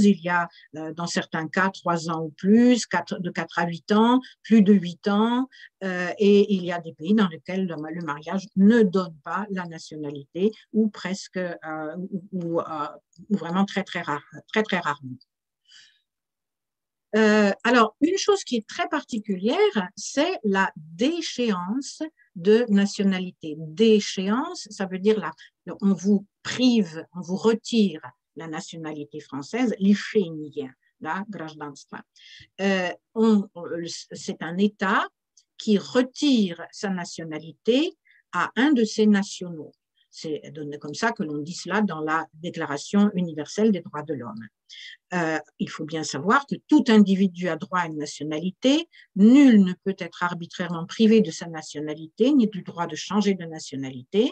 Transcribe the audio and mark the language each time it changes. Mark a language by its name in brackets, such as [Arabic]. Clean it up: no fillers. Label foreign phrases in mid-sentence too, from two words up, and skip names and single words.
[French] Il y a dans certains cas 3 ans ou plus, de 4 à 8 ans, plus de 8 ans, et il y a des pays dans lesquels le mariage ne donne pas la nationalité ou presque, ou vraiment très, très rarement. Alors, une chose qui est très particulière, c'est la déchéance de nationalité. Déchéance, ça veut dire on vous prive, on vous retire la nationalité française, [Russian] лишение, да, гражданства. [French] C'est un État qui retire sa nationalité à un de ses nationaux. C'est comme ça que l'on dit cela dans la Déclaration universelle des droits de l'homme. Il faut bien savoir que tout individu a droit à une nationalité, nul ne peut être arbitrairement privé de sa nationalité, ni du droit de changer de nationalité.